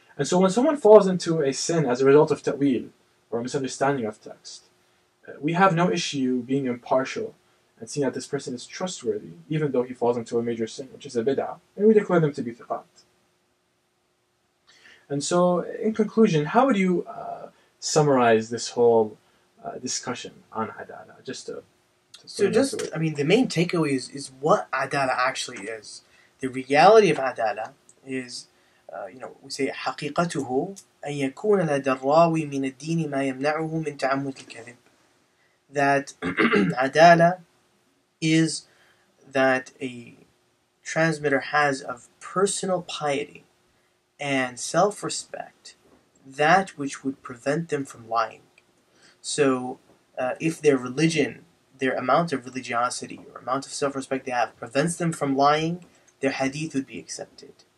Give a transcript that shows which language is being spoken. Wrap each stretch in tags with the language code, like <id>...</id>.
<en>And so when someone falls into a sin as a result of ta'wil, or a misunderstanding of text, we have no issue being impartial and seeing that this person is trustworthy, even though he falls into a major sin, which is a bid'ah, and we declare them to be thiqat. And so, in conclusion, how would you summarize this whole discussion on Adalah? The main takeaway is what Adalah actually is. The reality of Adalah is, we say</en> <ar>حقيقته أن يكون لدى الراوي من الدين ما يمنعه من تعمد الكذب.</ar> <en>That Adalah is that a transmitter has of personal piety and self-respect that which would prevent them from lying. So if their religion, their amount of religiosity or amount of self-respect they have prevents them from lying, their hadith would be accepted.</en>